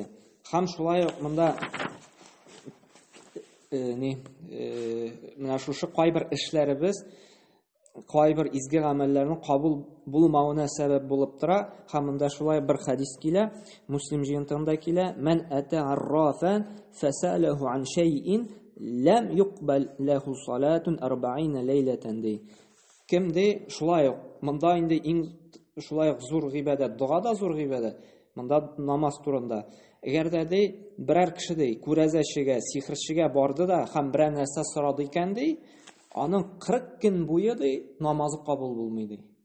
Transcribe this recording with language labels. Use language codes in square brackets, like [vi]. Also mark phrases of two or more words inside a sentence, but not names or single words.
[tt] Һәм шулай ук монда менә шушы кайбер эшләребез, кайбер изге гамәлләрнең кабул булмавына сәбәп булып тора. Һәм монда шулай бер хадис килә, Муслим җыентыгында килә: [ar] "من أتى عرافا فسأله عن شيء لم يقبل له صلاة 40 ليلة" ди. [tt] Кем ди? Шулай ук монда инде иң шулай ук зур гыйбадат, дуга да зур гыйбадат. Монда намаз турында. Әгәр дә ди берәр кеше ди күрәзәчегә, сихерчегә барды да һәм берәр нәрсә сорады икән ди, аның 40 көн буе ди намазы кабул булмый ди.